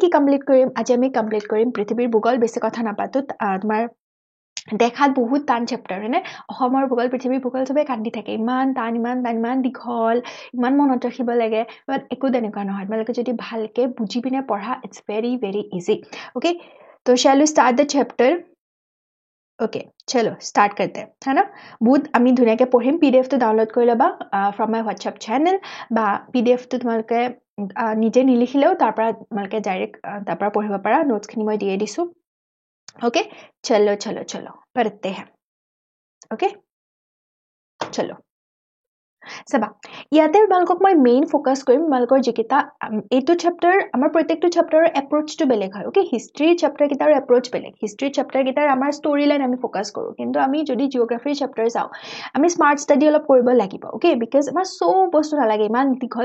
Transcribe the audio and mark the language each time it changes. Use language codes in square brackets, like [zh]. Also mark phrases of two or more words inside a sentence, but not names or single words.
[as] কি কমপ্লিট কৰিম আজি আমি কমপ্লিট কৰিম পৃথিৱীৰ ভূগোল বেছি কথা নাপাতো তোমাৰ দেখাত বহুত টান চেপ্টাৰ হয়নে অসমৰ ভূগোল পৃথিৱীৰ ভূগোল চবেই কান্দি থাকে ইমান টান ইমান দীঘল ইমান মনত ৰাখিব লাগে বাট একো তেনেকুৱা নহয় তোমালোকে যদি ভালকৈ বুজি পিনে পঢ়া [en] it's very very easy okay so shall you start the chapter [hi] ओके चलो स्टार्ट करते हैं है ना बहुत [as] আমি ধুনীয়াকৈ পঢ়িম PDF টো ডাউনলোড কৰি ল'বা [en] from my WhatsApp channel [as] বা PDF টো তোমালোকে নিজে নিলিখিলেও তাৰ পৰা তোমালোকে ডাইৰেক্ট তাৰ পৰা পঢ়িব পাৰা নোটছখিনি মই দিয়ে দিছোঁ [hi] ओके चलो पढ़ते हैं ओके [as] चलो চাবা ইয়াতে তোমালোকক মই [en] main focus [as] কৰিম তোমালোকৰ যিকেইটা এইটো চেপ্টাৰ আমাৰ প্ৰত্যেকটো চেপ্টাৰৰ এপ্ৰোচটো বেলেগ হয় ওকে [en] history chapter [as] কেইটাৰ এপ্ৰোচ বেলেগ [en] history chapter [as] কেইটাৰ আমাৰ [en] story line [as] আমি ফোকাস কৰোঁ কিন্তু আমি যদি জিঅ'গ্ৰাফিৰ চেপ্টাৰ চাওঁ আমি [en] smart study [as] অলপ কৰিব লাগিব ওকে বিকজ আমাৰ চব বস্তু নালাগে ইমান দীঘল